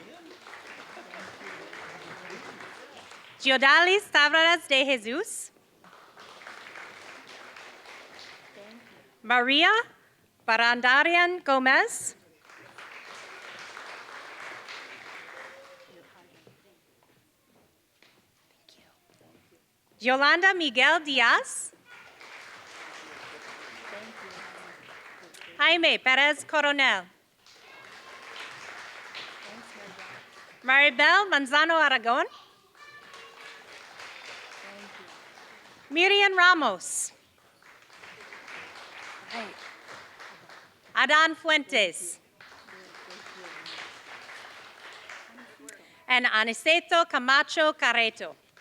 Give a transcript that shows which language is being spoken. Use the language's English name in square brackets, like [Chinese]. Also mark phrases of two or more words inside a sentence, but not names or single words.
[Spanish] Giodalis Tavares de Jesus. Maria Barandarian Gomez. Yolanda Miguel Diaz. Jaime Perez Coronel. Maribel Manzano Aragon. Miriam Ramos. Adan Fuentes. And Aniceto Camacho Carreto.